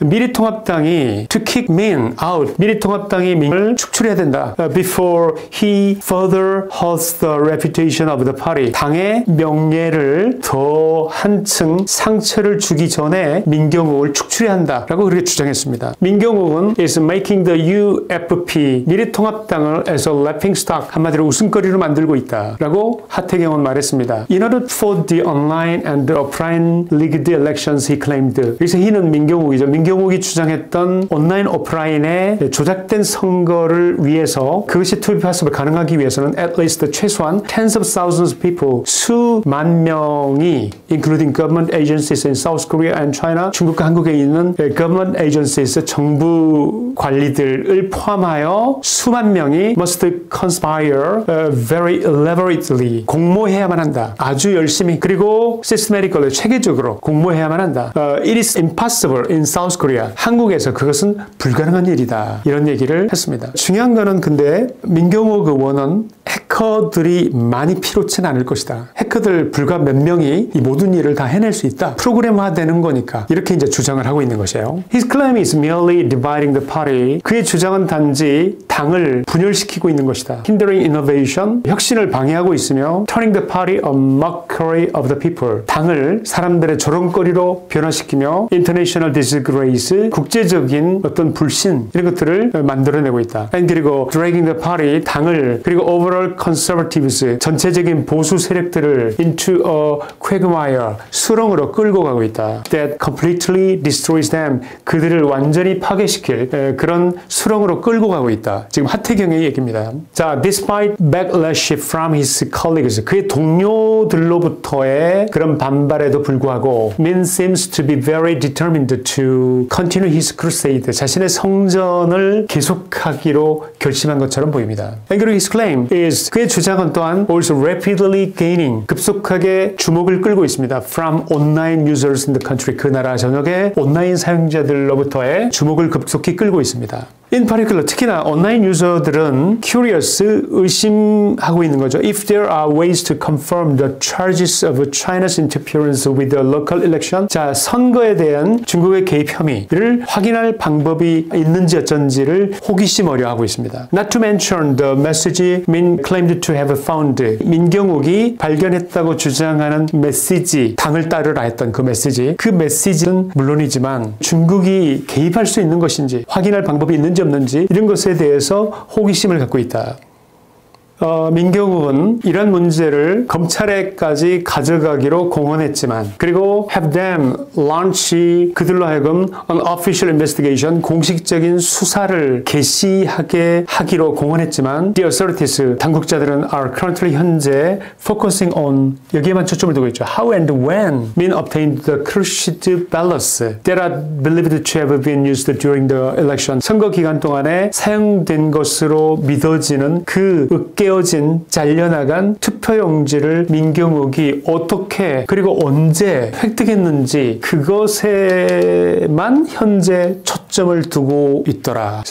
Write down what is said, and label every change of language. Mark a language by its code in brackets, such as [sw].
[ko] 미래통합당이 [en] to kick Min out. [ko] 미래통합당이 민을 축출해야 된다. [en] Before he further hurts the reputation of the party. [ko] 당의 명예를 더 한층 상처를 주기 전에 민경욱을 축출해야 한다라고 그렇게 주장했습니다. 민경욱은 [en] is making the UFP [ko] 미래통합당을 [en] as a laughingstock [ko] 한마디로 웃음거리로 만들고 있다라고 하태경은 말했습니다. [en] In order for the online and offline rigged elections, he claimed. [ko] 그래서 [en] he는 [ko] 민경욱이죠. 민경욱이 주장했던 온라인 오프라인의 조작된 선거를 위해서 그것이 [en] to be possible [ko] 가능하기 위해서는 [en] at least [ko] 최소한 [en] tens of thousands of people [ko] 수만 명이 [en] including government agencies in South Korea and China [ko] 중국과 한국에 있는 [en] government agencies [ko] 정부 관리들을 포함하여 수만 명이 [en] must conspire very elaborately [ko] 공모해야만 한다. 아주 열심히 그리고 [en] systematically [ko] 체계적으로 공모해야만 한다. [en] It is impossible in South Korea. [ko] 한국에서 그것은 불가능한 일이다. 이런 얘기를 했습니다. 중요한 거는 근데 민경욱 의원은 해커들이 많이 필요치는 않을 것이다. 해커들 불과 몇 명이 이 모든 일을 다 해낼 수 있다. 프로그램화되는 거니까 이렇게 이제 주장을 하고 있는 것이에요. [en] His claim is merely dividing the party. [ko] 그의 주장은 단지 당을 분열시키고 있는 것이다. [en] Hindering innovation. [ko] 혁신을 방해하고 있으며 [en] turning the party a mockery of the people. [ko] 당을 사람들의 조롱거리로 변화시키며 [en] international disgrace. [ko] 국제적인 어떤 불신 이런 것들을 만들어내고 있다. [en] And [ko] 그리고 [en] dragging the party. [ko] 당을 그리고 [en] overall conservatives. [ko] 전체적인 보수 세력들을 [en] into a quagmire. [ko] 수렁으로 끌고 가고 있다. [en] That completely destroys them. [ko] 그들을 완전히 파괴시킬 그런 수렁으로 끌고 가고 있다. 지금 하태경의 얘기입니다. 자, [en] despite backlash from his colleagues, [ko] 그의 동료들로부터의 그런 반발에도 불구하고 [en] Min seems to be very determined to continue his crusade. [ko] 자신의 성전을 계속하기로 결심한 것처럼 보입니다. [en] And his claim is [ko] 그의 주장은 또한 [en] also rapidly gaining [ko] 급속하게 주목을 끌고 있습니다. [en] From online users in the country. [ko] 그 나라 전역의 온라인 사용자들로부터의 주목을 급속히 끌고 있습니다. [en] In particular, [ko] 특히나 온라인 유저들은 [en] curious, [ko] 의심하고 있는 거죠. [en] If there are ways to confirm the charges of China's interference with the local election, [ko] 자, 선거에 대한 중국의 개입 혐의를 확인할 방법이 있는지 어쩐지를 호기심어려 하고 있습니다. [en] Not to mention the message Min claimed to have found. [ko] 민경욱이 발견했다고 주장하는 메시지, 당을 따르라 했던 그 메시지는 물론이지만 중국이 개입할 수 있는 것인지 확인할 방법이 있는지 없는지 이런 것에 대해서 호기심을 갖고 있다. 민경욱은 이런 문제를 검찰에까지 가져가기로 공언했지만 그리고 [en] have them launch [ko] 그들로 하여금 [en] an official investigation [ko] 공식적인 수사를 개시하게 하기로 공언했지만 [en] the authorities [ko] 당국자들은 [en] are currently [ko] 현재 [en] focusing on [ko] 여기에만 초점을 두고 있죠. [en] How and when Min obtained the crushed ballots that are believed to have been used during the election. [ko] 선거 기간 동안에 사용된 것으로 믿어지는 그 으깨어진 잘려나간 투표용지를 민경욱이 어떻게 그리고 언제 획득했는지 그것에만 현재 초점을 두고 있더라.